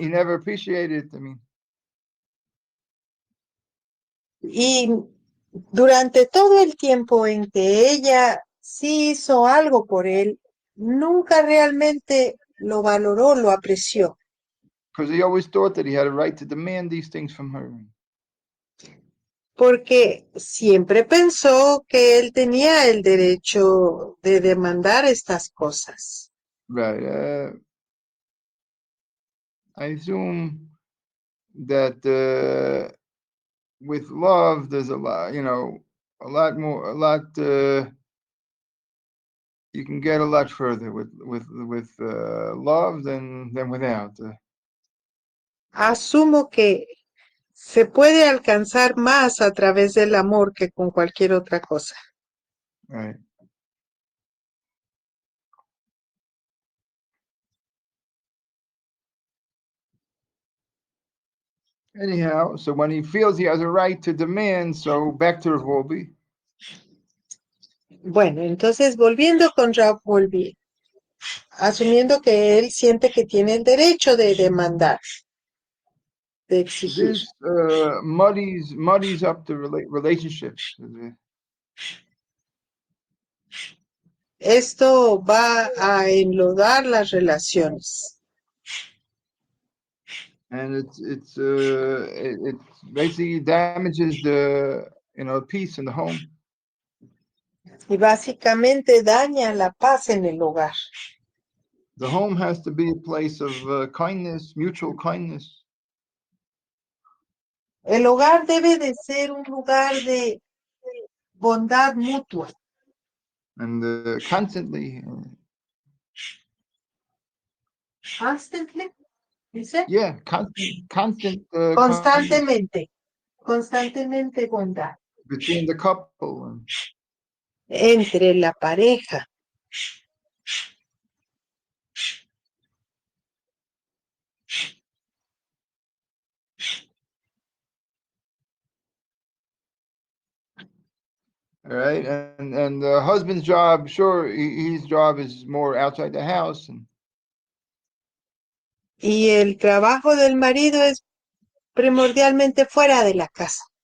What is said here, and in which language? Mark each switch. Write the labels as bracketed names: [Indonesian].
[English] He never appreciated. I mean, [Spanish] Y durante todo el tiempo en que ella sí hizo algo por él, nunca realmente lo valoró, lo apreció, [English] because he always thought that he had a right to demand these things from her. [Spanish] porque siempre pensó que él tenía el derecho de demandar estas cosas. [English] Right. I assume that with love, there's a lot. A lot more. A lot. You can get a lot further with love than without. [Spanish] Asumo que se puede alcanzar más a través del amor que con cualquier otra cosa. [English] Right. Anyhow, so when he feels he has a right to demand, so back to WOLBE. [Spanish] Bueno, entonces volviendo con RAV, volví, asumiendo que él siente que tiene el derecho de demandar, de exigir. [English] This muddies up the relationships. [Spanish] Esto va a enlodar las relaciones [English] And it basically damages the peace in the home. [Spanish] y básicamente daña la paz en el hogar. [English] The home has to be a place of kindness, mutual kindness. [Spanish] El hogar debe de ser un lugar de bondad mutua. [English] And constantly. Constantly, [Spanish] dice. [English] Yeah, constant. [Spanish] Constantemente, constantemente bondad. [English] Between the couple. [Spanish] Entre la pareja. [English] All right, and the husband's job, sure, his job is more outside the house, [Spanish] Y el trabajo del marido es primordialmente fuera de la casa.